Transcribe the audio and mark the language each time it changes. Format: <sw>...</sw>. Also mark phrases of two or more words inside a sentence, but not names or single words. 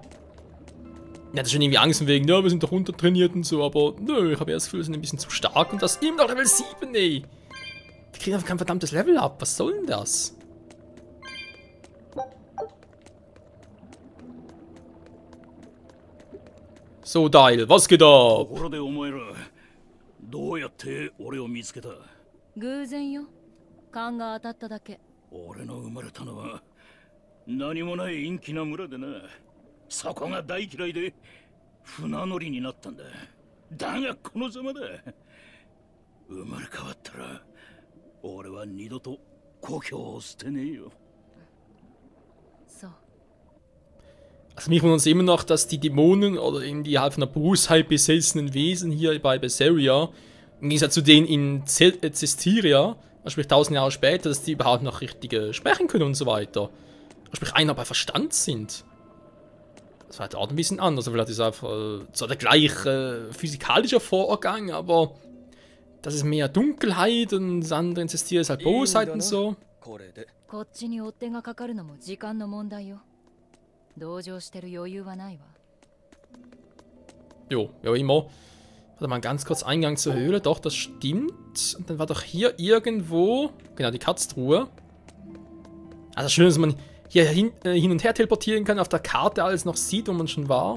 <de>Ich hatte schon irgendwie Angst wegen, ja, wir sind doch untertrainiert und so, aber nö, ich habe erst das Gefühl, wir sind ein bisschen zu stark und das immer noch Level 7, ey. Wir kriegen einfach kein verdammtes Level ab, was soll denn das? So, Dial, was geht ab?</de> <ja>どうやって俺を見つけた？偶然よ。勘が当たっただけ。俺の生まれたのは何もない陰気な村でな。そこが大嫌いで船乗りになったんだ。だがこのざまだ。生まれ変わったら俺は二度と故郷を捨てねえよ。</ja> <de>So. Also mich wundert uns immer noch, dass die Dämonen oder eben die halt von der Bosheit besessenen Wesen hier bei Berseria, im Gegensatz zu denen in Cestiria, sprich 1000 Jahre später, dass die überhaupt noch richtig sprechen können und so weiter. Sprich einer bei Verstand sind. Das war halt auch ein bisschen anders. Vielleicht ist einfach zwar der gleiche physikalische Vorgang, aber das ist mehr Dunkelheit und das andere in Cestiria ist halt Bosheit und so.</de> <ja>こっちに追っ手がかかるのも時間の問題よ。同情してる余裕はないわ。</ja> <de>Jo, ja immer. Warte mal, ganz kurz Eingang zur Höhle. Doch, das stimmt. Und dann war doch hier irgendwo... Genau, die Katztruhe. Also schön, dass man hier hin und her teleportieren kann, auf der Karte alles noch sieht, wo man schon war.</de>